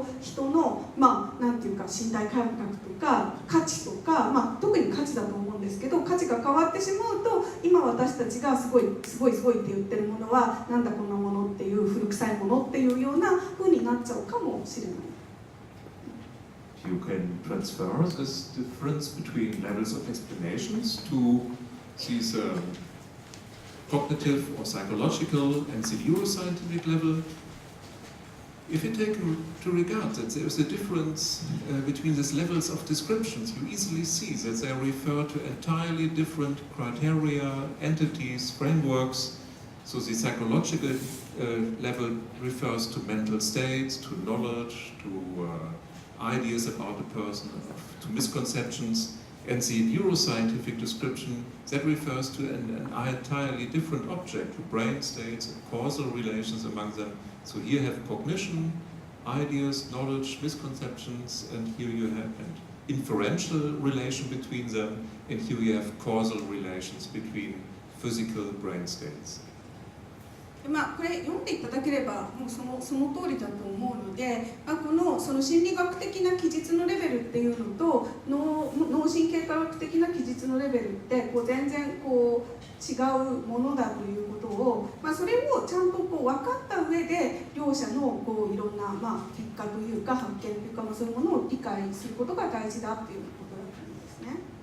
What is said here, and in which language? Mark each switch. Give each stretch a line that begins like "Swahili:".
Japanese: 人のなんていうか身体感覚とか価値とか、特に価値だと思うんですけど、価値が変わってしまうと、今私たちがすごいって言ってるものはなんだこんなものっていう、古臭いものっていうような風になっちゃうかもしれない。
English: You can transfer this difference between levels of explanations to these cognitive or psychological and the neuroscientific level. If you take to regard that there is a difference between these levels of descriptions, you easily see that they refer to entirely different criteria, entities, frameworks. So the psychological level refers to mental states, to knowledge, to ideas about a person, to misconceptions, and the neuroscientific description that refers to an entirely different object, to brain states and causal relations among them. So here you have cognition, ideas, knowledge, misconceptions, and here you have an inferential relation between them, and here you have causal relations between physical brain states.
Japanese: これ読んでいただければもうその通りだと思うので、その心理学的な記述のレベルっていうのと脳神経科学的な記述のレベルって全然違うものだということを、それをちゃんと分かった上で両者のいろんな結果というか発見というか、そういうものを理解することが大事だっていうことだと思うんですね。